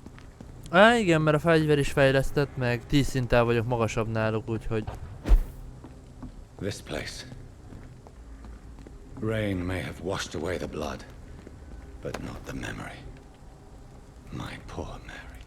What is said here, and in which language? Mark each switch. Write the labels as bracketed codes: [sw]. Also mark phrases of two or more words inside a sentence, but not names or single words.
[hu] igen, mert a fegyver is fejlesztett, meg 10 szinttel vagyok magasabb náluk, úgyhogy... [en] This place. Rain may have washed away the blood, but not the memory. My poor Mary.